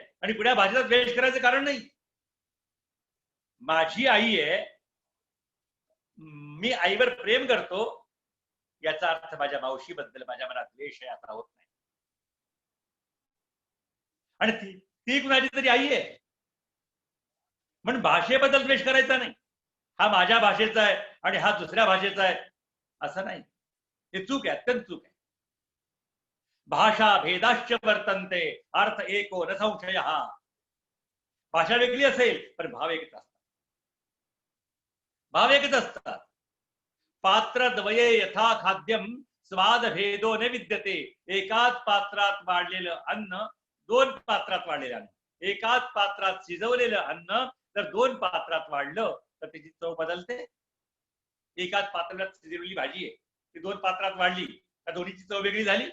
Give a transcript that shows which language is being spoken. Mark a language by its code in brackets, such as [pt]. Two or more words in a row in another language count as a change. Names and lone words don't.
[mr] आणि कुठल्या भाषेचा द्वेष करायचं कारण नाही. माझी आई आहे, मी आईवर प्रेम करतो, याचा अर्थ माझ्या मावशीबद्दल माझ्या मनात द्वेष आहे असा होत नाही. आणि ती कुणाची तरी आई आहे म्हणून भाषेबद्दल द्वेष करायचा नाही. हा माझ्या भाषेचा आहे आणि हा दुसऱ्या भाषेचा आहे असं नाही. हे चूक आहे, अत्यंत चूक आहे. [sa] भाषा भेदाश्च वर्तन्ते, अर्थ एको न संशय. [mr] भाषा वेगळी असेल पण भाव एकच असतात. भाव एकच असतात. [sa] पात्र द्वये यथा खाद्यम स्वाद भेदो न विद्यते. [mr] एकाच पात्रात वाढलेलं अन्न, 2 पात्रात वाढलेलं अन्न, एकाच पात्रात शिजवलेलं अन्न जर 2 पात्रात वाढलं तर त्याची चव बदलते. एकाच पात्रात शिजवलेली भाजी आहे, ती 2 पात्रात वाढली तर दोन्हीची चव वेगळी झाली.